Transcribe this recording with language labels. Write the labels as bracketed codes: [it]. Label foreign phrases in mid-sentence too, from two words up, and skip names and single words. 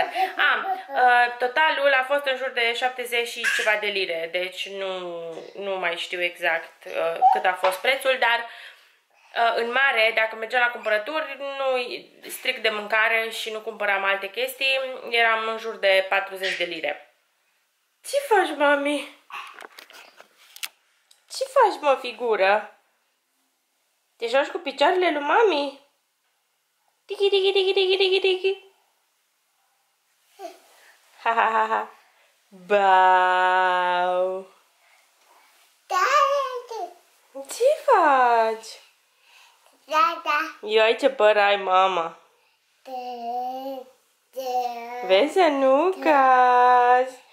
[ro] Totalul a fost în jur de 70 și ceva de lire, deci nu mai știu exact cât a fost prețul, dar în mare, dacă mergeam la cumpărături, nu strict de mâncare și nu cumpăram alte chestii, eram în jur de 40 de lire. Ce faci, mami? Ce faci, mă, figură? Te joci cu picioarele lui mami? Tiki, tiki, tiki, tiki, tiki, tiki. Ha, ha, ha, ha. Bau. Ce faci? Ioi, ce păr ai, mama. Vezi, Anucas?